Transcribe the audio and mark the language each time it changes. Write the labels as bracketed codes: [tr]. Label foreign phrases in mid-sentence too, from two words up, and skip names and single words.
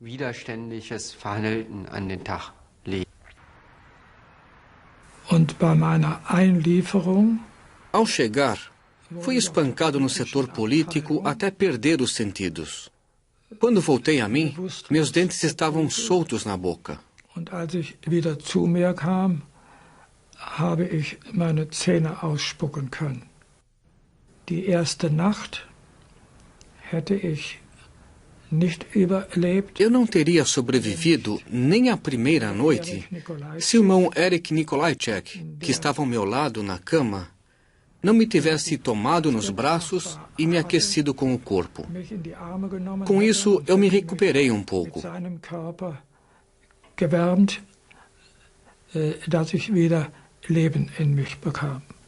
[pt] Ao chegar, fui espancado no setor político até perder os sentidos. Quando voltei a mim, meus dentes estavam soltos na boca. [de] Habe ich meine Zähne ausspucken können. Die erste Nacht hätte ich nicht überlebt. [pt] Eu não teria sobrevivido nem a primeira noite se o irmão Erich Nikolajczyk, que estava ao meu lado na cama, não me tivesse tomado nos braços e me aquecido com o corpo. Com isso, eu me recuperei um pouco. [de] Dass ich wieder Leben in mich bekam.